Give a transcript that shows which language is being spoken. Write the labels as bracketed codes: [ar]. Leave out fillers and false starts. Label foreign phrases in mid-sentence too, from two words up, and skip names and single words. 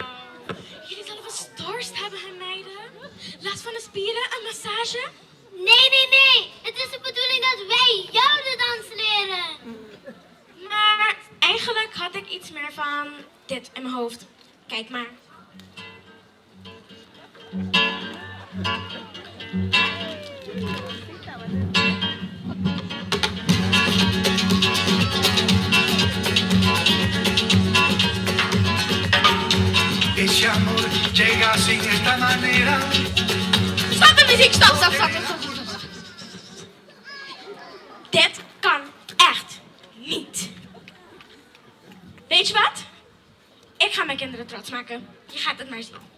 [nl] Jullie zullen wel storst hebben, hè, meiden? Last van de spieren, een massage? Nee. Het is de bedoeling dat wij jou de dans leren. Maar eigenlijk had ik iets meer van dit in mijn hoofd. Kijk maar. [es] Ese amor llega sin esta manera. [nl] Stop de muziek, stop. Dit kan echt niet. Weet je wat? Ik ga mijn kinderen trots maken. Je gaat het maar zien.